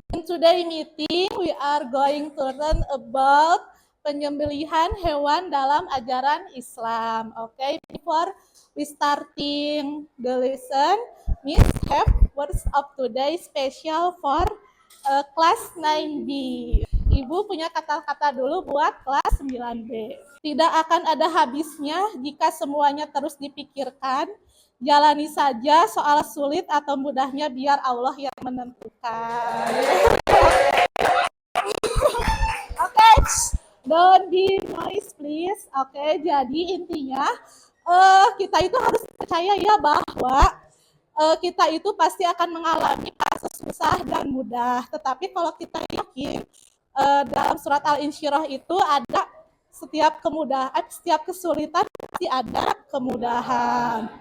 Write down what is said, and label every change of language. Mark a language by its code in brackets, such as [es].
[en] In today meeting, we are going to learn about [id] penyembelihan hewan dalam ajaran Islam. [en] Okay, before we starting the lesson, Miss have words of today special for kelas 9B. [id] Ibu punya kata-kata dulu buat kelas 9B. Tidak akan ada habisnya jika semuanya terus dipikirkan. Jalani saja soal sulit atau mudahnya biar Allah yang menentukan. [en] Oke, don't be noise please. [id] Oke, jadi intinya kita itu harus percaya ya bahwa kita itu pasti akan mengalami fase susah dan mudah. Tetapi kalau kita yakin dalam surat Al-Insyirah itu ada setiap kemudahan, setiap kesulitan pasti ada kemudahan.